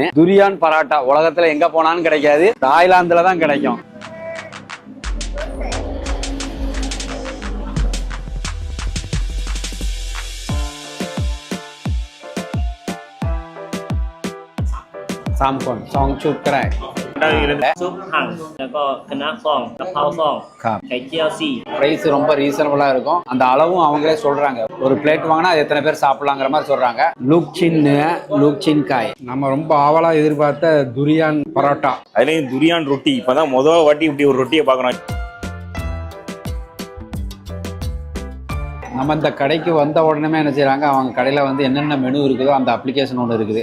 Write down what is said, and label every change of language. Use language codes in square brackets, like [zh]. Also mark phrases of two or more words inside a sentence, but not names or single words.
[ta] துரியான் பரோட்டா உலகத்துல எங்க போனாலும் கிடைக்காது, தாய்லாந்துல தான் கிடைக்கும். Samkon, Song Chuk Krai. [th] ซุปหั่นแล้วก็คะน้าซองกะเพราซอง ไข่เจียว4 [ta] பிரைஸ் ரொம்ப ரீசனபிளா இருக்கும். அந்த அளவும் அவங்களே சொல்றாங்க. ஒரு பிளேட் வாங்கினா எத்தனை பேர் சாப்பிடலாங்கிற மாதிரி சொல்றாங்க. லூக்சின் காய் நம்ம ரொம்ப ஆவலா எதிர்பார்த்த துரியான் பரோட்டா, அதுலயும் துரியான் ரொட்டி. இப்பதான் முதல் வாட்டி இப்படி ஒரு ரொட்டியை பாக்குறோம். நம்ம இந்த கடைக்கு வந்த உடனே என்ன செய்யறாங்க, அவங்க கடையில் வந்து என்னென்ன மெனு இருக்குதோ அந்த அப்ளிகேஷன் ஒன்று இருக்குது.